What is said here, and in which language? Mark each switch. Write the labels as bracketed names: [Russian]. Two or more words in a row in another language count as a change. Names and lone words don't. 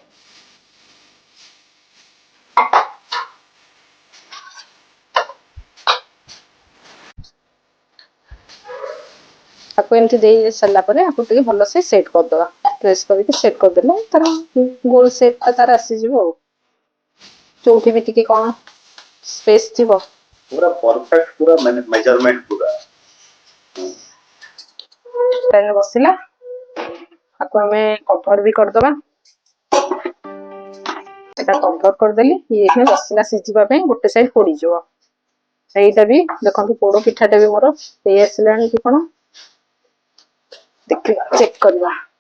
[Odia] ତାକୁ ଏମିତି ଦେଇ ସାରିଲା ପରେ ଆକୁ ଟିକେ ଭଲସେ ସେଟ୍ କରିଦବା। ପ୍ରେସ୍ କରିକି ସେଟ୍ କରିଦେଲେ ତାର ଗୋଲ ସେପ୍ ତାର ଆସିଯିବ ଆଉ। ଯୋଉଠି ବି ଟିକେ କଣ ସ୍ପେସ୍ ଥିବ [Hindi] पूरा परफेक्ट, पूरा मेजरमेंट पूरा [Odia] ବସିଲା। ତାକୁ ଆମେ କଭର ବି କରିଦବା। এটা କଭର କରିଦେଲି, ଇଏ ବସିଲା ସିଝିବା ପାଇଁ, ଗୋଟେ ସାଇଡ ପୋଡିଯିବ। এইটা ବି ଦେଖନ୍ତୁ ପୋଡ ପିଠାଟା ବି ମୋର ହେଇ ଆସିଲାଣି କି କଣ ଦେଖିବା, ଚେକ୍ କରିବା।